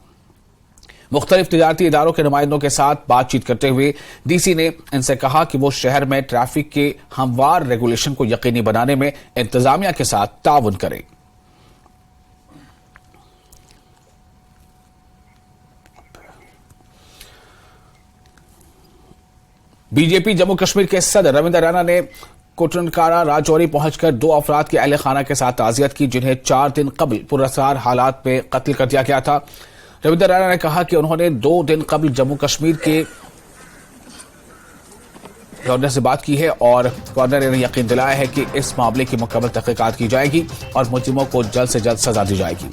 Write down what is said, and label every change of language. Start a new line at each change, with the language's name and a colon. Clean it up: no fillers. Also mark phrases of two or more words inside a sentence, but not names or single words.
Urdu: مختلف تجارتی اداروں کے نمائندوں کے ساتھ بات چیت کرتے ہوئے DC نے ان سے کہا کہ وہ شہر میں ٹریفک کے ہموار ریگولیشن کو یقینی بنانے میں انتظامیہ کے ساتھ تعاون کریں. BJP جموں کشمیر کے صدر رویندر رانا نے کوٹنکارا راجوری پہنچ کر 2 افراد کے اہل خانہ کے ساتھ تعزیت کی جنہیں 4 دن قبل پراسرار حالات میں قتل کر دیا گیا تھا. رویندر رانا نے کہا کہ انہوں نے 2 دن قبل جموں کشمیر کے گورنر سے بات کی ہے اور گورنر نے یقین دلایا ہے کہ اس معاملے کی مکمل تحقیقات کی جائے گی اور مجرموں کو جلد سے جلد سزا دی جائے گی.